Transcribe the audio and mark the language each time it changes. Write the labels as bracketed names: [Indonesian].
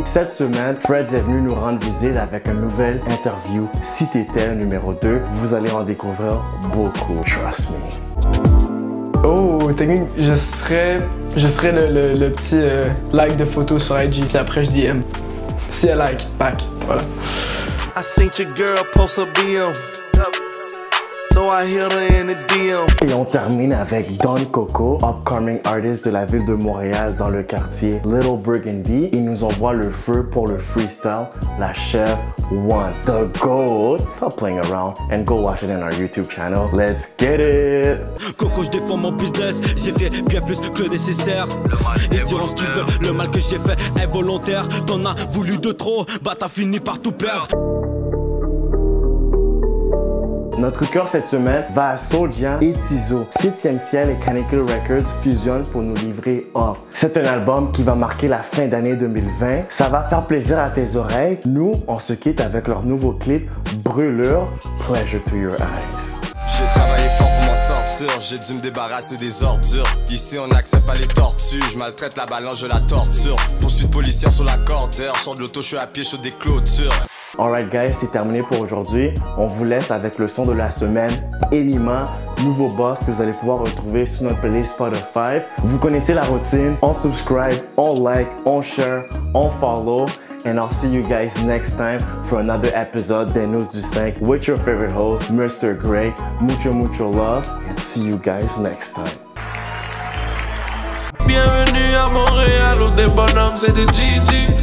[French] Cette semaine, Fred est venu nous rendre visite avec une nouvelle interview. Si t'étais numéro 2, vous allez en découvrir beaucoup. [English] Trust me. [French] Oh, technique, je serais le petit like de photo sur IG, puis après je DM. Si elle like, back, voilà. [English] I seen your girl post a BM. So I hit her in the DM. [French] Et on termine avec Don Coco, upcoming artist de la ville de Montréal dans le quartier Little Burgundy. Il nous envoie le feu pour le freestyle, la chef One, the GOAT. [English] Stop playing around and go watch it in our YouTube channel. Let's get it! [French] Coco, je défends mon business, j'ai fait bien plus que le nécessaire. Ils diront ce qu'ils veulent, le mal que j'ai fait est volontaire. T'en as voulu de trop, bah t'as fini par tout perdre. Notre coup de cœur cette semaine va à Soulja et Tizo. 7e Ciel et Canonical Records fusionnent pour nous livrer Off. C'est un album qui va marquer la fin d'année 2020. Ça va faire plaisir à tes oreilles. Nous, on se quitte avec leur nouveau clip Brûlure, [English] Pleasure to Your Eyes. [French] J'ai travaillé fort pour m'en sortir, j'ai dû me débarrasser des ordures. Ici on n'accepte pas les tortues, je maltraite la balance, je la torture. Poursuite policière sur la cordère, sors de l'auto, je suis à pied sur des clôtures. [English] Alright guys, [French] c'est terminé pour aujourd'hui. On vous laisse avec le son de la semaine, Elima, nouveau boss que vous allez pouvoir retrouver sur notre playlist Spotify. Vous connaissez la routine, on subscribe, on like, on share, on follow. [English] And I'll see you guys next time for another episode des News du 5 with your favorite host, Mr. Gray. Mucho love and see you guys next time. [French] Bienvenue à Montréal où des bonhommes c'est des Gigi.